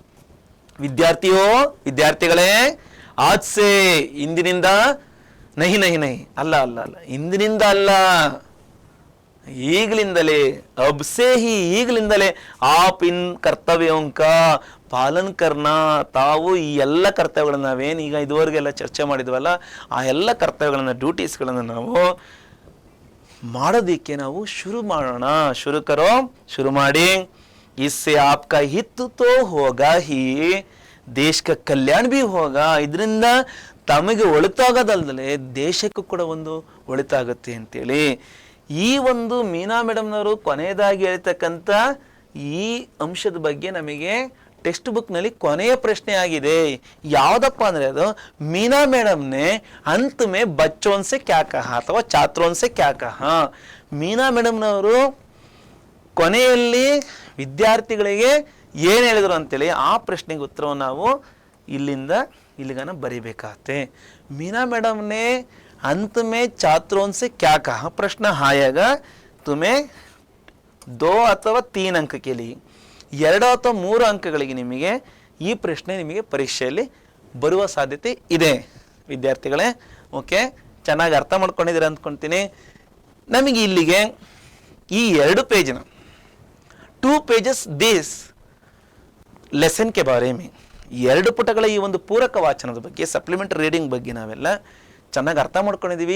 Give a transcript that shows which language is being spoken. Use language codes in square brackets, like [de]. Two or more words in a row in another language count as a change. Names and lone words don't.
[kn] ವಿದ್ಯಾರ್ಥಿಗಳೇ, [hi] आज से, [kn] ಇಂದಿನಿಂದ, [hi] नहीं नहीं नहीं, [kn] ಅಲ್ಲ ಅಲ್ಲ ಅಲ್ಲ, ಇಂದಿನಿಂದ ಅಲ್ಲ, ಈಗಲಿಂದಲೇ, [hi] अब से ही, [kn] ಈಗಲಿಂದಲೇ, [hi] आप इन कर्तव्यों का पालन करना, [kn] ತಾವು ಈ ಎಲ್ಲ ಕರ್ತವ್ಯಗಳನ್ನ ನಾವೇನು ಈಗ ಇದುವರೆಗೆಲ್ಲ ಚರ್ಚೆ ಮಾಡಿದ್ವಲ್ಲ, ಆ ಎಲ್ಲ ಕರ್ತವ್ಯಗಳನ್ನ, ಡ್ಯೂಟೀಸ್ಗಳನ್ನು ನಾವು ಮಾಡೋದಕ್ಕೆ ನಾವು ಶುರು ಮಾಡೋಣ. ಶುರು ಮಾಡಿ. [hi] इससे आपका हित तो होगा ही, देश का कल्याण भी होगा. [kn] ಇದರಿಂದ ತಮಗೆ ಒಳಿತಾಗೋದಲ್ದಲೆ ದೇಶಕ್ಕೂ ಕೂಡ ಒಂದು ಒಳಿತಾಗುತ್ತೆ ಅಂತೇಳಿ ಈ ಒಂದು ಮೀನಾ ಮೇಡಮ್ನವರು ಕೊನೆಯದಾಗಿ ಹೇಳ್ತಕ್ಕಂಥ ಈ ಅಂಶದ ಬಗ್ಗೆ ನಮಗೆ ಟೆಕ್ಸ್ಟ್ ಬುಕ್ನಲ್ಲಿ ಕೊನೆಯ ಪ್ರಶ್ನೆ ಆಗಿದೆ. ಯಾವುದಪ್ಪ ಅಂದರೆ ಅದು ಮೀನಾ ಮೇಡಮ್ನೆ [hi] अंत में बच्चों से क्या कहा [kn] ಅಥವಾ [hi] छात्रों से क्या कहा. [kn] ಮೀನಾ ಮೇಡಮ್ನವರು ಕೊನೆಯಲ್ಲಿ ವಿದ್ಯಾರ್ಥಿಗಳಿಗೆ ಏನು ಹೇಳಿದ್ರು ಅಂತೇಳಿ ಆ ಪ್ರಶ್ನೆಗೆ ಉತ್ತರವನ್ನು ನಾವು ಇಲ್ಲಿಂದ ಇಲ್ಲಿಗನ ಬರೀಬೇಕಾಗತ್ತೆ. [hi] ಮೀನಾ ಮೇಡಮ್ ने अंत में छात्रों से क्या कहा प्रश्न आएगा तुम्हें [kn] 2 ಅಥವಾ 3 अंक के लिए, 2 ಅಥವಾ 3 ಅಂಕಗಳಿಗೆ ನಿಮಗೆ ಈ ಪ್ರಶ್ನೆ ನಿಮಗೆ ಪರೀಕ್ಷೆಯಲ್ಲಿ ಬರುವ ಸಾಧ್ಯತೆ ಇದೆ ವಿದ್ಯಾರ್ಥಿಗಳೇ. ಓಕೆ, ಚೆನ್ನಾಗಿ ಅರ್ಥ ಮಾಡ್ಕೊಂಡಿದ್ದೀರಾ ಅಂದ್ಕೊಳ್ತೀನಿ. ನಮಗೆ ಇಲ್ಲಿಗೆ ಈ 2 ಪೇಜಿನ 2 pages [en] this lesson [hi] के बारे में, [kn] 2 ಪುಟಗಳ ಈ ಒಂದು ಪೂರಕ ವಾಚನದ ಬಗ್ಗೆ, [en] supplementary reading [kn] ಬಗ್ಗೆ ನಾವೆಲ್ಲ ಚೆನ್ನಾಗಿ ಅರ್ಥ ಮಾಡ್ಕೊಂಡಿದ್ದೀವಿ.